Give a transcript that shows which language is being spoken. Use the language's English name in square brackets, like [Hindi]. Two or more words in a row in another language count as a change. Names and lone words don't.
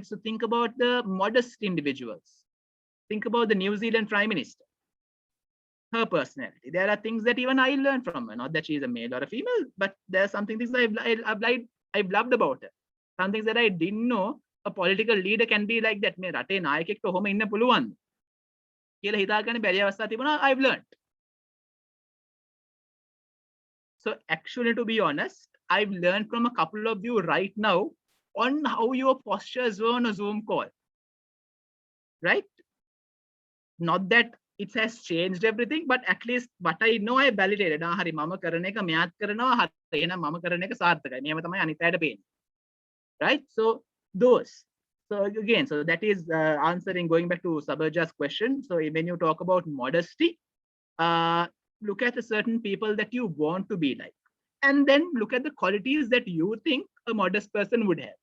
[English] So think about the modest individuals. Think about the New Zealand Prime Minister. Her personality. There are things that even I learned from her. Not that she's a male or a female, but there are things I've loved about her. Some things that I didn't know a political leader can be like that. [Sinhala] මේ රටේ නායකයෙක්ට ඔහොම ඉන්න පුළුවන් කියලා හිතාගන්න බැරි අවස්ථා තිබුණා. [English] I've learned. So actually, to be honest, I've learned from a couple of you right now on how your postures were on a Zoom call. Right? Not that it has changed everything, but at least what I know I validated. [Sinhala] හරි මම කරන එක මෙයාත් කරනවා හරි එහෙනම් මම කරන එක සාර්ථකයි. මේව තමයි අනිත් අයට පේන්නේ. Right? So those. [English] So again, so that is answering, going back to Sabaja's question. So when you talk about modesty, look at the certain people that you want to be like, and then look at the qualities that you think a modest person would have.